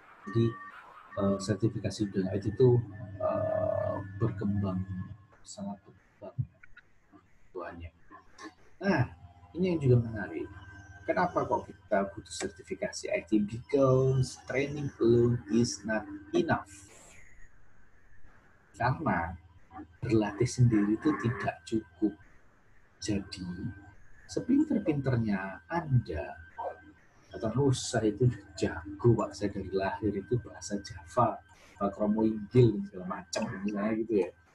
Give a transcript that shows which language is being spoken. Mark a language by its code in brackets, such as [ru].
[id] Jadi sertifikasi bidang IT itu berkembang sangat berkembang tuannya. Nah, ini yang juga menarik. Kenapa kok kita butuh sertifikasi IT? [en] Because training alone is not enough. [id] Karena berlatih sendiri itu tidak cukup. Jadi, sepinter-pinternya Anda, atau saya itu jago Pak, saya dari lahir itu bahasa Java, Kromo Inggil, segala macam misalnya gitu ya.